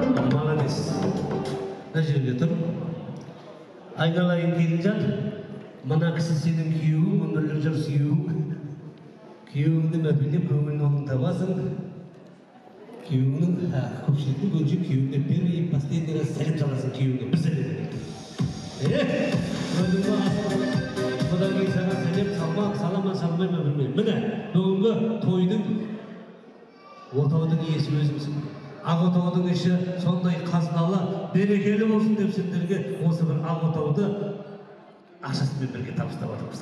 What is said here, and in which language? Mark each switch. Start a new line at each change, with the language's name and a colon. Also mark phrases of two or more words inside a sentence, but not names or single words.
Kazakh: Молодец. Мына жерде тұр. Айналайын келінжан, мына кісі сенің күйеуің, өмірлік жыр сүйеуің. Күйеуіңді мәпелеп, көңілін оңын табасың. Күйеуіңнің, ә, көпшіліктің көзінше күйеуіңе
Russian: первый и последний раз
Kazakh: сәлем саласың күйеуіңе. Бір сәлем. Е, өзіңді асыл. Содан кейін саған сәлем салма, сала ма, салмай ма білмеймін. Міне, бүгінгі тойдың, отаудың иесі өзімсің. Ақ отаудың іші сондай қазыналы, берекелі болсын деп сендерге осы бір ақ отауды ақшасымен бірге табыстап отырмыз.